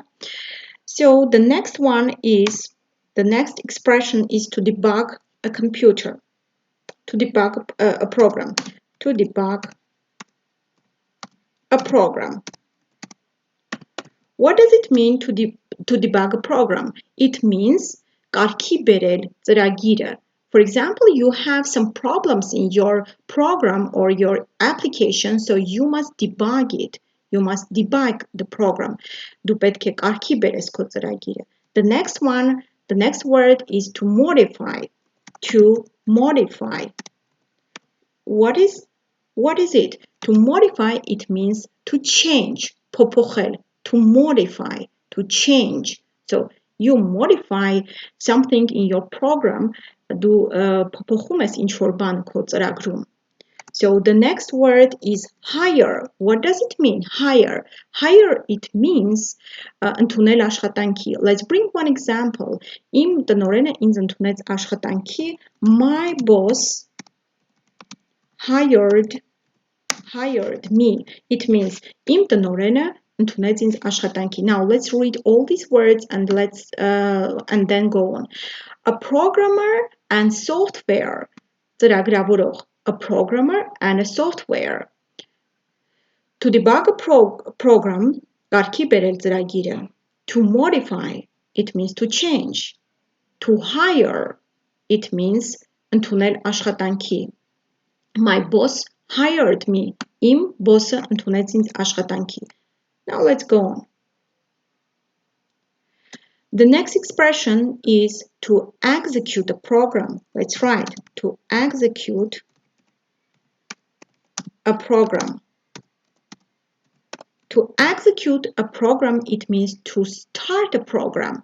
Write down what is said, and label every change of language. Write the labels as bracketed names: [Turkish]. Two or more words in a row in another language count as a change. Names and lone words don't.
[English] So the next expression is to debug a computer, to debug a program, to debug a program. What does it mean to debug a program? It means [Armenian] կարգի բերել ծրագիրը. [English] For example, you have some problems in your program or your application, so you must debug it. You must debug the program. [Armenian] Դու պետք է կարգի բերես քո ծրագիրը. [English] The next word is to modify. To modify. What is it? To modify, it means to change. փոփոխել. To modify, to change. So you modify something in your program, [Armenian] դու փոփոխում ես ինչ-որ բան քո ծրագրում. [English] So the next word is hire. What does it mean? Hire. Hire, it means [Armenian] ընդունել աշխատանքի. [English] Let's bring one example. [Armenian] Իմ տնօրենը ինձ ընդունեց աշխատանքի. [English] My boss hired me. It means [Armenian] իմ տնօրենը ընդունեց ինձ աշխատանքի. [English] Now let's read all these words and and then go on. A programmer and software. [Armenian] ծրագրավորող. [English] A programmer and a software. To debug a program, [Armenian] կարգի բերել ծրագիրը. [English] To modify, it means to change. To hire, it means [Armenian] ընդունել աշխատանքի. [English] My boss hired me. [Armenian] Իմ boss-ը ընդունեց ինձ աշխատանքի. [English] Now let's go on. The next expression is to execute a program. Let's write. To execute a program. To execute a program, it means to start a program.